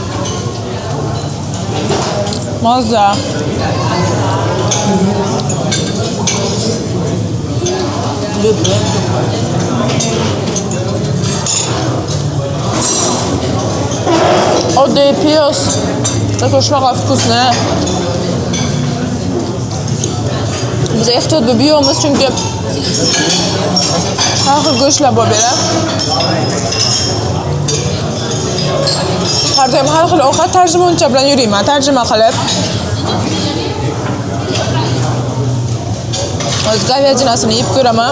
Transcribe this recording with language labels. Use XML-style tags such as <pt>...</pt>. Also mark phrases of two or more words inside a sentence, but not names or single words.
<uz>Mazza. Oddiy piyoz.</uz> <ru>Такой шмага вкусная.</ru> <uz>Biz ehtiyot bo'lib yeymiz chunki har xil go'shtlar bor beradi. Har doim har xil ovqat tarjimoncha bilan yurayman, tarjima qilib. O'z говядинasini yeb ko'raman.</uz>